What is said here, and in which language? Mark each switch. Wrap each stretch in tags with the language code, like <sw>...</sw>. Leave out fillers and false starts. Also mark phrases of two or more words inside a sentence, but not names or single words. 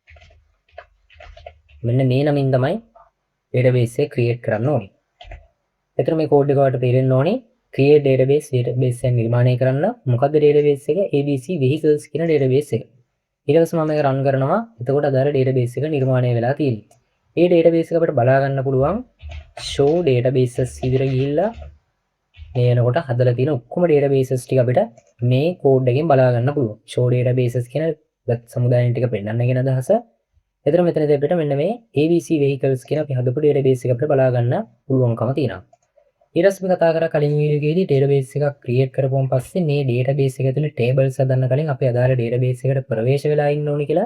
<si>මෙන්න මේ නමින් තමයි database එක create කරන්න ඕනේ. එතන මේ code එක වලට තේරෙන්න ඕනේ</si> <en>create database</en> <si>එක නිර්මාණය කරන්න මොකද්ද database එක? ABC vehicles කියන database එක. ඊට පස්සේ මම මේක run කරනවා. එතකොට අදාළ database එක නිර්මාණය වෙලා තියෙනවා. මේ database එක අපිට බලා ගන්න පුළුවන්</si> <en>show databases</en> <si>විදිහට ගිහිල්ලා මේ වෙනකොට හදලා තියෙන ඔක්කොම databases ටික අපිට මේ code එකෙන් බලා ගන්න පුළුවන්.</si> <en>show databases</en> <si>කියන web සමුදායන් ටික පෙන්නන්න කියන අදහස. එතන මෙතනදී අපිට මෙන්න මේ ABC vehicles කියන අපි හදපු database එක අපිට බලා ගන්න පුළුවන්කම තියෙනවා. ඊට පස්සේ අපි කතා කරා කලින් වීඩියෝ එකේදී database එකක් create කරපුවම පස්සේ මේ database එක ඇතුලේ tables හදන්න කලින් අපි අදාළ database එකට ප්‍රවේශ වෙලා ඉන්න ඕනේ කියලා.</si>